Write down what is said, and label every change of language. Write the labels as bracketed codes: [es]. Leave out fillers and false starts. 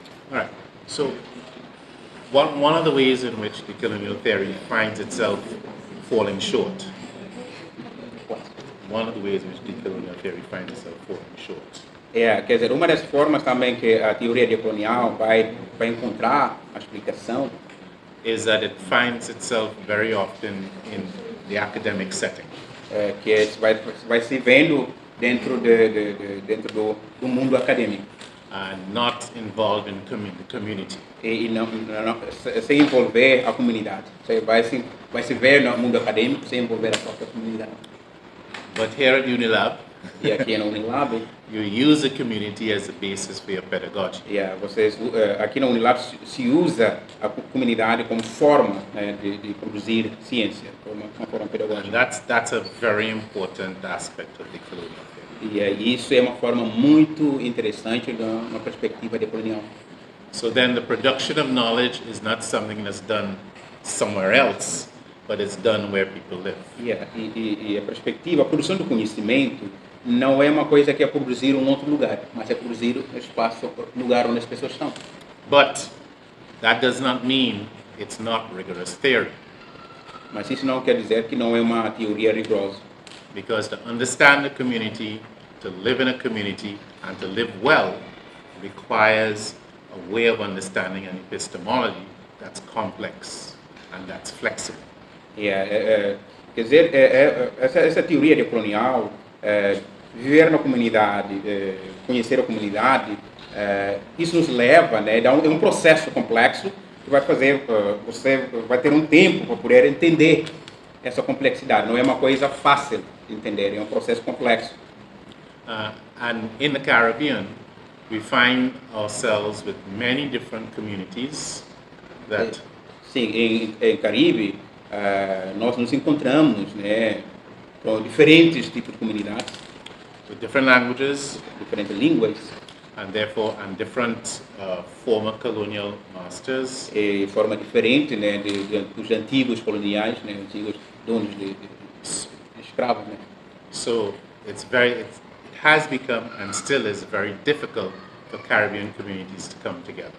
[en] All right. So one of the ways in which decolonial theory finds itself falling short. One of the ways in which decolonial theory finds itself falling short. [pt] Quer dizer, uma das formas também que a teoria decolonial vai encontrar a explicação [en] is that it finds itself very often in the academic setting. [pt] Que vai se vendo dentro do mundo acadêmico. [en] And not involved in the community. [pt] E não sem envolver a comunidade. Você vai se ver no mundo acadêmico sem envolver a própria comunidade. [en] But here at UNILAB, [pt] e aqui na UNILAB, [en] you use the community as a basis for your pedagogy. [pt] Vocês aqui na UNILAB se usa a comunidade como forma, né, de produzir ciência, uma forma pedagógica. [en] And that's a very important aspect of decolonial theory. [pt] E isso é uma forma muito interessante da perspectiva decolonial. [en] So then the production of knowledge is not something that's done somewhere else, but it's done where people live. [pt] E a perspectiva, a produção do conhecimento não é uma coisa que é produzir em outro lugar, mas é produzir no espaço, lugar onde as pessoas estão. [en] But that does not mean it's not rigorous theory. [pt] Mas isso não quer dizer que não é uma teoria rigorosa. [en] Because to understand the community, to live in a community, and to live well requires a way of understanding an epistemology that's complex and that's flexible. [pt] Quer dizer, essa teoria decolonial, viver na comunidade, conhecer a comunidade, isso nos leva, né, é um processo complexo que vai fazer, você vai ter um tempo para poder entender essa complexidade. Não é uma coisa fácil de entender, é um processo complexo. [en] And in the Caribbean, we find ourselves with many different communities that... [pt] Sim, em Caribe, nós nos encontramos, né, com diferentes tipos de comunidades, [en] with different languages, [pt] diferentes línguas, [en] and therefore different former colonial masters, [pt] e forma diferente, né, dos antigos coloniais, né, antigos donos de escravos, né. [en] So it has become and still is very difficult for Caribbean communities to come together.